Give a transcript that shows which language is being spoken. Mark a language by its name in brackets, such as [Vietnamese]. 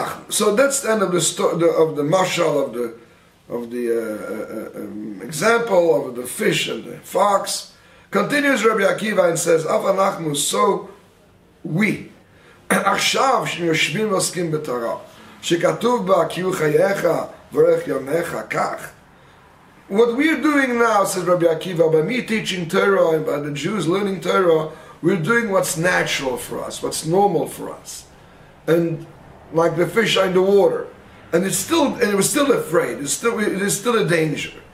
[English] So that's the end of the mashal of the example of the fish and the fox. Continues Rabbi Akiva and says, Avanachnu, so we. [Hebrew] עכשיו שיושבים ועוסקים בתורה, שכתוב בה כי הוא חייך ואורך ימיך כך. [English] What we are doing now, says Rabbi Akiva, by me teaching Torah and by the Jews learning Torah, we're doing what's natural for us, what's normal for us. And like the fish are in the water. And it was still afraid, it is still a danger.